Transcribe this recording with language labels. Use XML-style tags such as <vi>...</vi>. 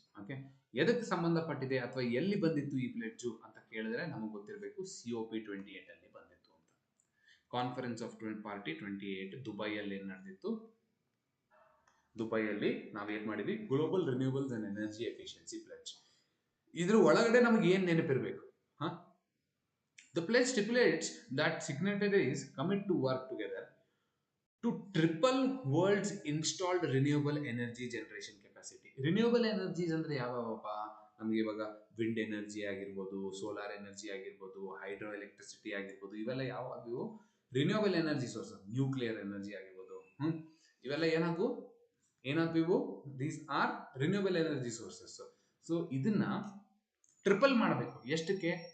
<kn>Okay, ಎದಕ್ಕೆ ಸಂಬಂಧಪಟ್ಟಿದೆ ಅಥವಾ ಎಲ್ಲಿ ಬಂದಿತ್ತು ಈ ಪ್ಲೆಡ್ಜು ಅಂತ ಕೇಳಿದ್ರೆ ನಮಗೆ ಗೊತ್ತಿರಬೇಕು, COP 28 ಅಲ್ಲಿ ಬಂದಿತ್ತು ಅಂತ. ಕಾನ್ಫರೆನ್ಸ್ ಆಫ್ ಪಾರ್ಟಿ 28 ದುಬೈಯಲ್ಲಿ ನಡೆದಿತ್ತು. ದುಬೈಯಲ್ಲಿ ನಾವೇನ್ ಮಾಡಿದ್ವಿ?</kn> <en>Global renewables and energy efficiency pledge.</en> <kn>ಇದ್ರ ಒಳಗಡೆ ನಮಗೆ ಏನ್ ನೆನಪಿರ್ಬೇಕು?</kn> <en>The pledge stipulates that signatories commit to work together to triple world's installed renewable energy generation capacity.</en> <kn>Renewable energies ಅಂದ್ರೆ ಯಾವಪ್ಪ? ನಮಗೆ ಇವಾಗ ವಿಂಡ್ ಎನರ್ಜಿ ಆಗಿರ್ಬೋದು, ಸೋಲಾರ್ ಎನರ್ಜಿ ಆಗಿರ್ಬೋದು, ಹೈಡ್ರೋ ಎಲೆಕ್ಟ್ರಿಸಿಟಿ ಆಗಿರ್ಬೋದು, ಇವೆಲ್ಲ ಯಾವಾಗೂ renewable energy sources. Nuclear energy ಆಗಿರ್ಬೋದು, ಇವೆಲ್ಲ ಏನಾಗ್ತಿವು?</kn> <en>These are renewable energy sources.</en> <kn>So ಇದನ್ನ ಟ್ರಿಪಲ್ ಮಾಡಬೇಕು. ಎಷ್ಟಕ್ಕೆ?</kn>